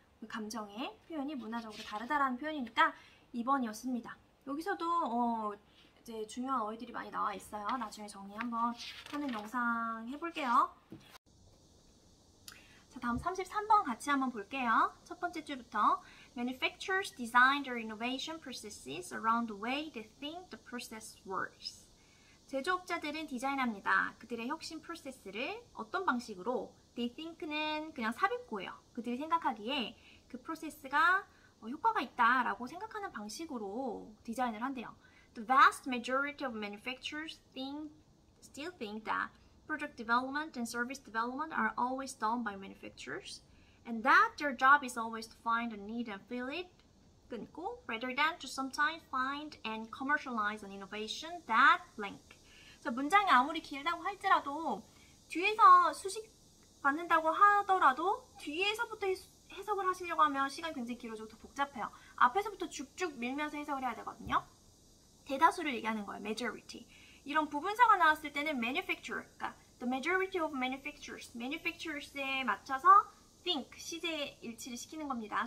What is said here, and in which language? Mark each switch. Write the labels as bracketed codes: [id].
[ko] 감정의 표현이 문화적으로 다르다라는 표현이니까 2번이었습니다. 여기서도 이제 중요한 어휘들이 많이 나와 있어요. 나중에 정리 한번 하는 영상 해볼게요. 자, 다음 33번 같이 한번 볼게요. [en] 첫 번째 줄부터 Manufacturers design their innovation processes around the way they think the process works. [ko] 제조업자들은 디자인합니다. 그들의 혁신 프로세스를 어떤 방식으로 [en] They think [ko] 는 그냥 삽입고예요. 그들이 생각하기에 그 프로세스가 효과가 있다라고 생각하는 방식으로 디자인을 한대요. [en] The vast majority of manufacturers still think that product development and service development are always done by manufacturers, and that their job is always to find a need and fill it, [ko] 끊고, [en] rather than to sometimes find and commercialize an innovation that blank. [ko] 자, 문장이 아무리 길다고 할지라도 뒤에서 수식 받는다고 하더라도 뒤에서부터 해석을 하시려고 하면 시간이 굉장히 길어지고 더 복잡해요. 앞에서부터 쭉쭉 밀면서 해석을 해야 되거든요. 대다수를 얘기하는 거예요. majority. 이런 부분사가 나왔을 때는 manufacturer, 그러니까 the majority of manufacturers에 맞춰서 think, 시제 일치를 시키는 겁니다.